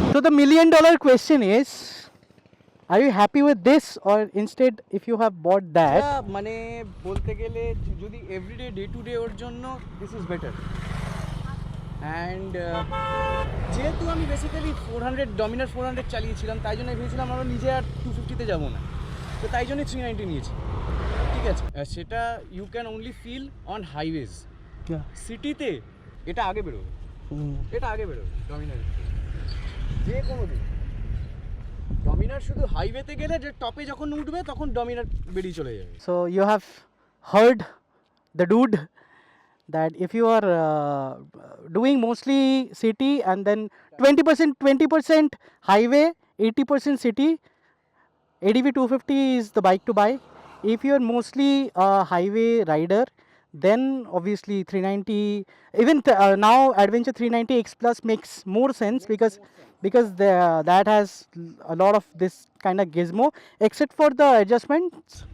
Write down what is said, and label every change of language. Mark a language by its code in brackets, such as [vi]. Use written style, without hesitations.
[en] million question is, are you happy with this, or instead if you have bought that? [bn] মানে বলতে গেলে যদি [en] everyday day to day [bn] ওর জন্য [en] this is better and [bn] যেহেতু আমি basically 400 Dominar 400 চালিয়েছিলাম, তাই জন্য ভেবেছিলাম আমরা নিজে আর 250-তে যাবো না, তো তাই জন্যই 390 নিয়েছি। ঠিক আছে, সেটা [en] You can only feel on highways. [bn] সিটিতে এটা আগে বেরোবে, এটা আগে বেরোবে ডমিনার, যে কোনো দিন ডমিনার শুধু হাইওয়েতে গেলে যে টপে যখন উঠবে তখন ডমিনার বেরিয়ে চলে যাবে। [en] So you have heard the dude that if you are doing mostly city and then 20% highway, 80% city, ADV 250 is the bike to buy. If you are mostly a highway rider, then obviously 390, even now Adventure 390 X Plus makes more sense because that has a lot of this kind of gizmo, except for the adjustments.